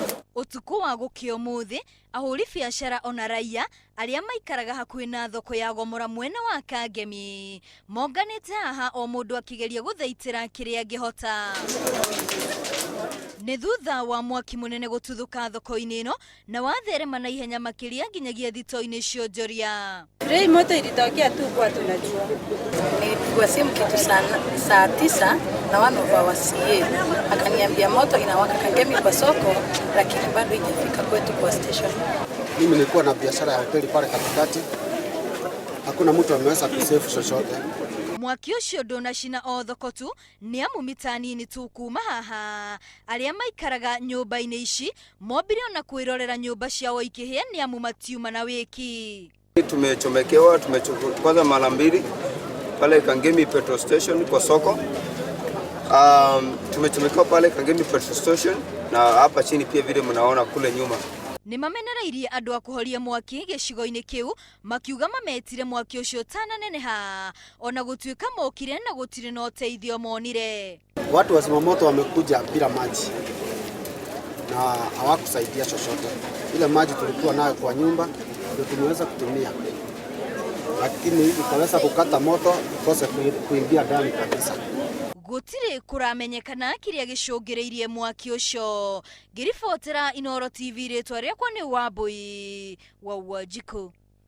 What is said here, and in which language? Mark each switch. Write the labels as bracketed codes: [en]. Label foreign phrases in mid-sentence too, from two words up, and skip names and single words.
[ki] Utuku wa gukio muthi ahuri biashara ona raia aria maikaraga hakuhi na thoko ya Gomora mwena wa Kangemi monganite haha o mundu akigeria guthaitira kiria ngihota. Ni thutha wa mwaki munene gututhuka thoko-ini ino na watherema na ihenya makiria nginyagia thito-ini cionjoria. [sw] Rei moto ilitokea tu kwa tunajua. Nilipigwa simu kitu saa 9 na wanova wa CA. Akaniambia moto inawaka Kangemi kwa soko lakini bado haijafika kwetu kwa station. Mimi nilikuwa na biashara ya hoteli pale katikati. Hakuna mtu ameweza kusave chochote. [ki] Mwaki ucio ndunacina o thoko tu ni amu mitanini tu kuma haha aria maikaraga nyumba-ini ici mombire ona kwirorera nyumba ciao ikihia ni amu matiuma na wiki. [sw] Tumechomekewa, kwanza mara mbili pale Kangemi petrol station kwa soko. Tumechomekewa pale Kangemi petrol station na hapa chini pia vile mnaona kule nyuma. [ki] Ni mamenerairie andu akuhoria mwaki gicigo-ini kiu makiuga mametire mwaki ucio tananeneha ona gutuika mokire na gutire na uteithio monire. [sw] Watu wa zimamoto wamekuja bila maji na hawakusaidia chochote. Ile maji tulikuwa nayo kwa nyumba ndio tumeweza kutumia, lakini ikaweza kukata moto ikose kuingia ndani kabisa. [ki] Gutiri kuramenyekana kiria gicungiriirie mwaki ucio. Ngiribotera Inooro TV ritwa riakwa ni Wambui wa Wajiko.